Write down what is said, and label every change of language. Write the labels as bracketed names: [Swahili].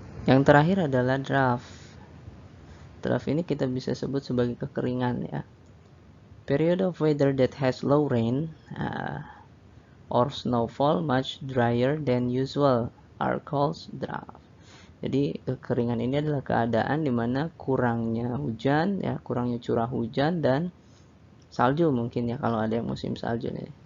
[Indonesian] Yang terakhir adalah drought. Drought ini kita bisa sebut sebagai kekeringan, ya. [English] Period of weather that has low rain or snowfall much drier than usual are called drought. [Indonesian] Jadi kekeringan ini adalah keadaan di mana kurangnya hujan, ya, kurangnya curah hujan dan salju mungkin, ya, kalau ada yang musim salju nih.